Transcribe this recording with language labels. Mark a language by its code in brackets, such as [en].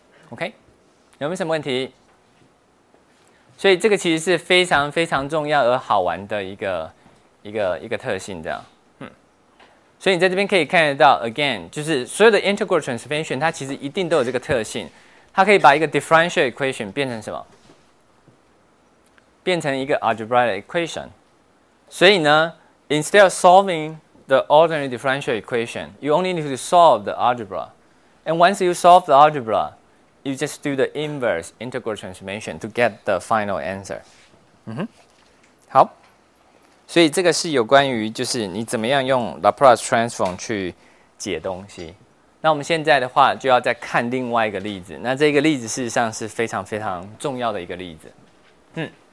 [zh] OK， 有没有什么问题？所以这个其实是非常非常重要而好玩的一个特性，这样。所以你在这边可以看得到 ，again， 就是所有的 integral transformation， 它其实一定都有这个特性，它可以把一个 differential equation 变成什么？变成一个 algebraic equation。所以呢 [en] ，instead of solving the ordinary differential equation, you only need to solve the algebra. And once you solve the algebra, you just do the inverse integral transformation to get the final answer. [zh] 好。所以这个是有关于就是你怎么样用 Laplace transform 去解东西。那我们现在的话就要再看另外一个例子。那这个例子事实上是非常非常重要的一个例子。